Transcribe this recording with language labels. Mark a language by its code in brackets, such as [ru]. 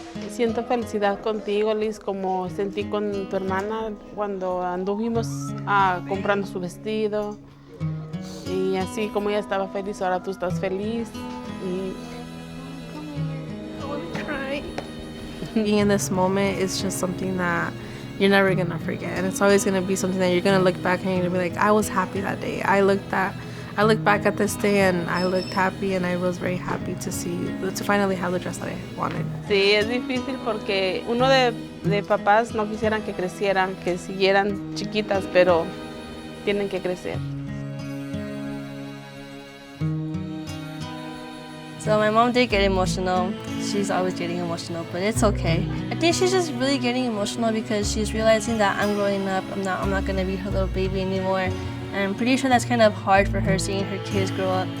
[es] Siento felicidad contigo, Liz, como sentí con tu hermana cuando anduvimos comprando su vestido. Y así como ella estaba feliz, ahora tú estás feliz. Y [en] Being in this moment is just something that you're never gonna forget, and it's always gonna be something that you're gonna look back and you're gonna be like, I was happy that day. I looked back at this day and I looked happy, and I was very happy to finally have the dress that I wanted. [es] sí, es difícil porque uno de papás no quisieran que crecieran, que siguieran chiquitas, pero tienen que crecer. [en] So my mom did get emotional. She's always getting emotional, but it's okay. I think she's just really getting emotional because she's realizing that I'm growing up. I'm not gonna be her little baby anymore. And I'm pretty sure that's kind of hard for her seeing her kids grow up.